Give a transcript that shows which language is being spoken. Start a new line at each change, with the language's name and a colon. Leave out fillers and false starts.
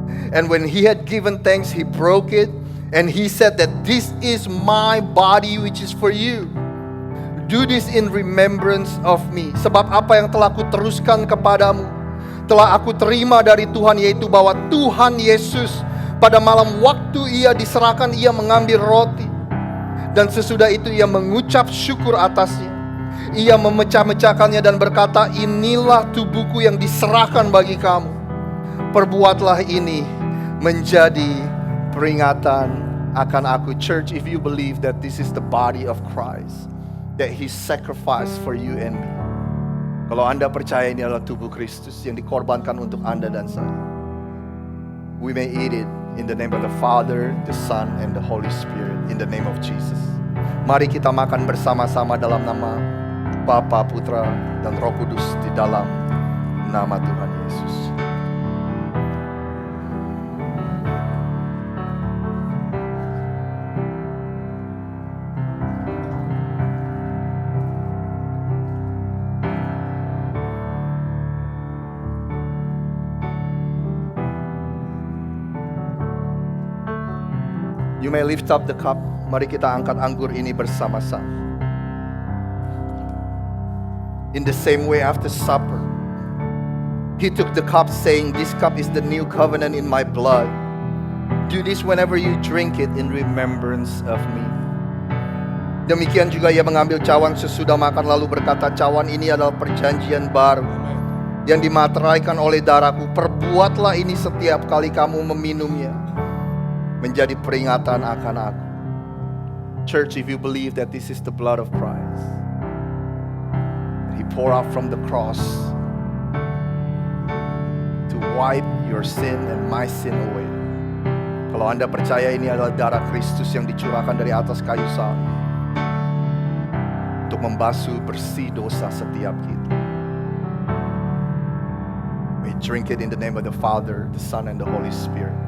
English: And when He had given thanks, He broke it. And He said that this is my body which is for you. Do this in remembrance of me.
Indonesian: Sebab apa yang telah aku teruskan kepadamu, telah aku terima dari Tuhan, yaitu bahwa Tuhan Yesus pada malam waktu Ia diserahkan, Ia mengambil roti. Dan sesudah itu Ia mengucap syukur atasnya. Ia memecah-mecahkannya dan berkata, inilah tubuhku yang diserahkan bagi kamu. Perbuatlah ini menjadi peringatan akan aku.
English: Church, if you believe that this is the body of Christ, that He sacrificed for you and me.
Indonesian: Kalau Anda percaya ini adalah tubuh Kristus yang dikorbankan untuk Anda dan saya,
English: we may eat it in the name of the Father, the Son, and the Holy Spirit. In the name of Jesus.
Indonesian: Mari kita makan bersama-sama dalam nama Bapa, Putra, dan Roh Kudus, di dalam nama Tuhan Yesus.
English: You may lift up the cup.
Indonesian: Mari kita angkat anggur ini bersama-sama.
English: In the same way after supper, He took the cup saying, this cup is the new covenant in my blood. Do this whenever you drink it in remembrance of me.
Indonesian: Demikian juga Ia mengambil cawan sesudah makan lalu berkata, cawan ini adalah perjanjian baru yang dimateraikan oleh darahku. Perbuatlah ini setiap kali kamu meminumnya, menjadi peringatan akan aku.
English: Church, if you believe that this is the blood of Christ, He poured out from the cross to wipe your sin and my sin away.
Indonesian: Kalau Anda percaya ini adalah darah Kristus yang dicurahkan dari atas kayu salib untuk membasuh bersih dosa setiap kita,
English: we drink it in the name of the Father, the Son, and the Holy Spirit.